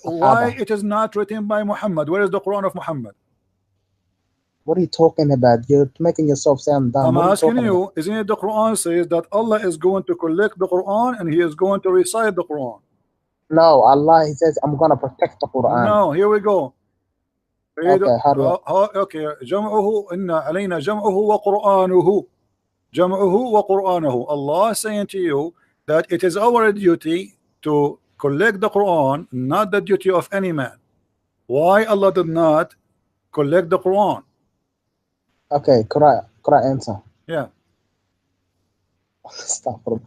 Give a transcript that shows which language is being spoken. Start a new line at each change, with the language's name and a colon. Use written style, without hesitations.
English: why it is not written by Muhammad? Where is the Quran of Muhammad? What are you talking about? You're making yourself sound dumb. I'm asking you, isn't it the Quran says that Allah is going to collect the Quran and He is going to recite the Quran? No, Allah, He says, I'm going to protect the Quran. No, here we go. Okay, how do
Arabic: okay, جمعه إن علينا جمعه وقرآنه جمعه وقرآنه.
English: Allah is saying to you that it is our duty to collect the Quran, not the duty of any man. Why Allah did not collect the Quran? Okay, could I answer? Yeah. Stop.